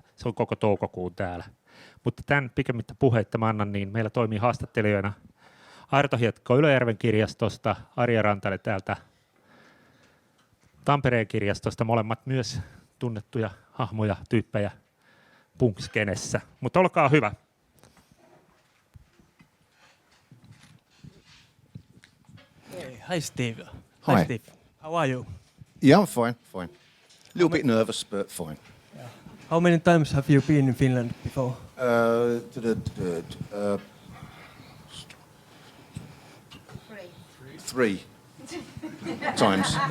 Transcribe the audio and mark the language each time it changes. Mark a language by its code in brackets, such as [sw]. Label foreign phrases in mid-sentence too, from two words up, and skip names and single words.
[fi] Se on koko toukokuun täällä. Mutta tämän pikemmittä puheitta mä annan, niin meillä toimii haastattelijoina Arto Hietikko Ylöjärven kirjastosta, Arja Rantanen täältä Tampereen kirjastosta. Molemmat myös tunnettuja hahmoja, tyyppejä punk-skenessä. Mutta olkaa hyvä. [en] Hi Steve. Hi. Steve. How are you? Yeah, I'm fine. A little bit nervous, but fine. Yeah. How many times have you been in Finland before? 3 times.